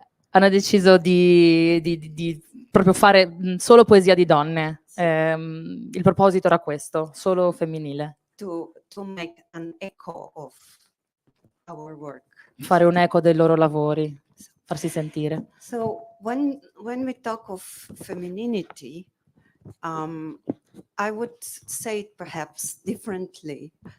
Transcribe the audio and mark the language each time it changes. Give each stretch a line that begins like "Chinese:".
Italian: Hanno deciso di proprio fare fare poesia di donne. Il proposito era questo, solo femminile.
English: To make an echo of our work.
Italian: Fare un eco dei loro lavori, farsi sentire.
English: So when we talk of femininity, I would say it perhaps differently.